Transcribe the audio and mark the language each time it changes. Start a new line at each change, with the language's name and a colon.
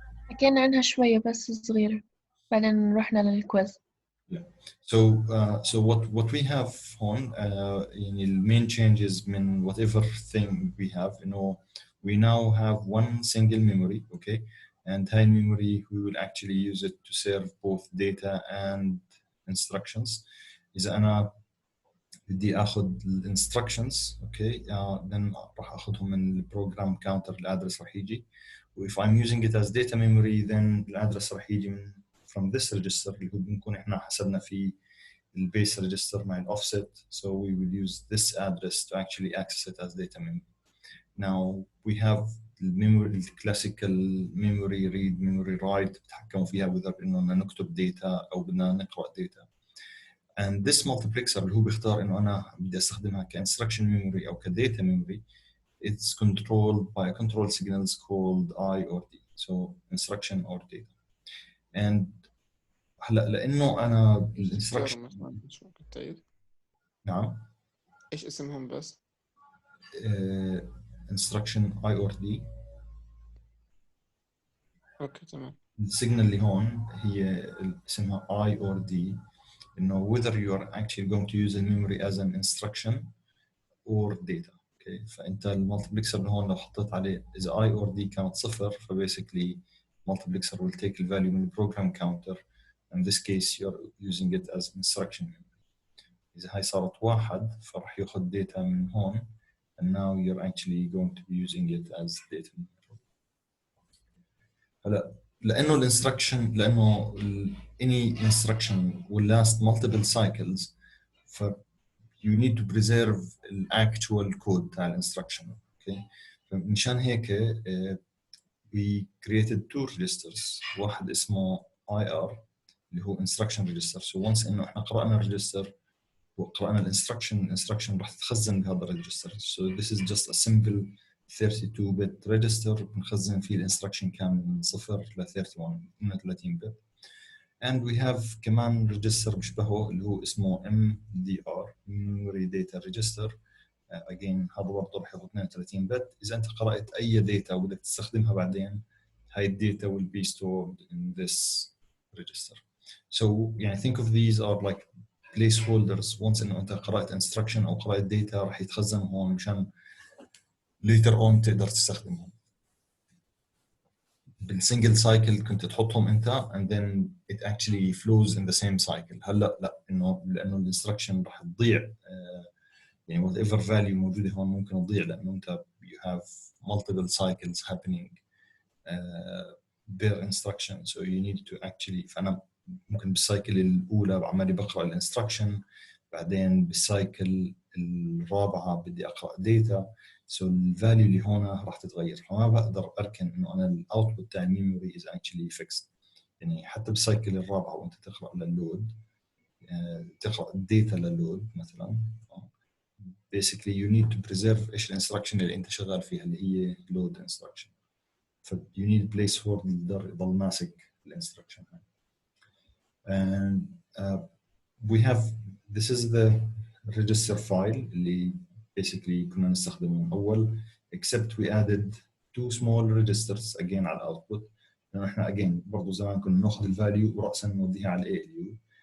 Arabic: حكينا عنها شوية بس صغيرة بعدين رحنا للكويز.
English: Yeah. So what we have on in the main changes
Arabic: من
English: whatever thing we have, we now have one single memory, okay, and high memory we will actually use it to serve both data and instructions.
Arabic: إذا أنا بدي أخذ instructions,
English: okay, then
Arabic: راح أخذهم من program counter الأدرس راح يجي.
English: If I'm using it as data memory, then الأدرس راح يجي من from this register
Arabic: اللي هو بنكون إحنا حسبنا فيه
English: البيس register مع offset, so we will use this address to actually access it as data memory. Now we have the memory, the classical memory read, memory write
Arabic: بتحكموا فيها
English: whether
Arabic: إنه بدنا نكتب
English: data
Arabic: أو بدنا نقرأ
English: data. And this multiplexer
Arabic: اللي هو بيختار إنه أنا بدي أستخدمها
English: كinstruction memory أو كdata memory, it's controlled by control signals called I or D, so instruction or data.
Arabic: And هلا لانه انا الانستراكشن شو كنت تعيد؟ نعم ايش اسمهم بس؟
English: instruction I or D.
Arabic: اوكي تمام. السيجنال اللي هون هي اسمها
English: I or D, انه whether you are actually going to use the memory as an instruction or data.
Arabic: اوكي فانت المالتيبلكسر اللي هون لو حطيت عليه اذا I or D كانت صفر فباسically
English: multiplexer will take the value
Arabic: من program counter.
English: In this case you're using it as instruction memory.
Arabic: إذا هاي صارت واحد فراح ياخذ data من هون,
English: and now you're actually going to be using it as data memory.
Arabic: هلا لأنه الانستركشن لأنه
English: any instruction will last multiple cycles, ف you need to preserve the actual code تاع الانستركشن. Okay,
Arabic: فمشان هيك
English: we created two registers.
Arabic: واحد اسمه IR اللي هو instruction register.
English: So once
Arabic: إنه إحنا قرأنا register وقرأنا الانستركشن راح تتخزن بهذا الريجستر.
English: So this is just a simple 32-bit register بنخزن فيه الانستركشن كامل من 0 ل 31 bit. And we have
Arabic: كمان
English: register
Arabic: بشبهه اللي هو اسمه
English: MDR Memory Data Register.
Arabic: Again هذا برضه راح ياخذ 32 bit. إذا أنت قرأت أي data وبدك تستخدمها بعدين, هاي الداتا
English: will be stored in this register. So يعني think of these are like placeholders.
Arabic: once إنه أنت قرأت instruction أو قرأت data راح يتخزن هون مشان later on تقدر تستخدمهم. بالسنجل سايكل كنت تحطهم انت
English: and then it actually flows in the same cycle.
Arabic: هلا لا، انه لانه الانستركشن راح تضيع، يعني whatever value موجوده هون ممكن تضيع لانه انت
English: you have multiple cycles happening per instruction, so you need to actually.
Arabic: فانا ممكن بالسايكل الاولى عمالي بقرا الانستركشن، بعدين بالسايكل الرابعه بدي اقرا داتا، سو الفاليو اللي هون راح تتغير، فما بقدر اركن انه انا الاوتبوت تاع الميموري از اكشلي فيكسد. يعني حتى بالسايكل الرابعه وانت تقرا لللود، تقرا الداتا لللود مثلا،
English: basically you need to preserve
Arabic: ايش الانستركشن اللي انت شغال فيها اللي هي
English: load instruction. ف you need place holder
Arabic: يضل ماسك الانستركشن.
English: and we have this is the register file
Arabic: اللي basically كنا نستخدمه من أول
English: except we added two small registers again على output.
Arabic: لأنه إحنا again برضو زمان كنا نأخذ الفاليو ورأسا نوديها على ALU.